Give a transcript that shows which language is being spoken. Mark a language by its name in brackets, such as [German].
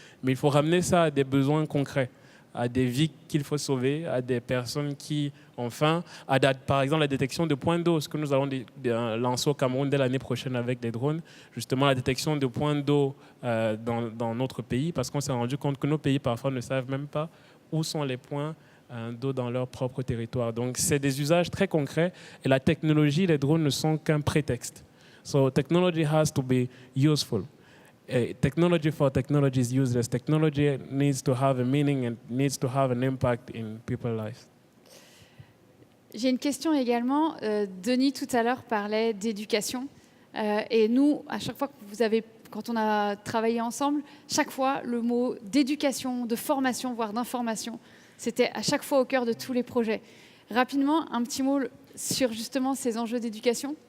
[French] Mais il faut ramener ça à des besoins concrets, à des vies qu'il faut sauver, à des personnes qui ont faim, par exemple la détection de points d'eau, ce que nous allons lancer au Cameroun dès l'année prochaine avec des drones, justement la détection de points d'eau dans notre pays, parce qu'on s'est rendu compte que nos pays parfois ne savent même pas où sont les points d'eau dans leur propre territoire. Donc c'est des usages très concrets et la technologie, les drones ne sont qu'un prétexte. [English] So technology has to be useful. Technology for technology is useless. Technology needs to have a meaning and needs to have an impact in people's lives. [French] J'ai une question également. Denis, tout à l'heure, parlait d'éducation. Et nous, à chaque fois quand on a travaillé ensemble, chaque fois, le mot d'éducation, de formation, voire d'information, c'était à chaque fois au cœur de tous les projets. Rapidement, un petit mot sur justement ces enjeux d'éducation.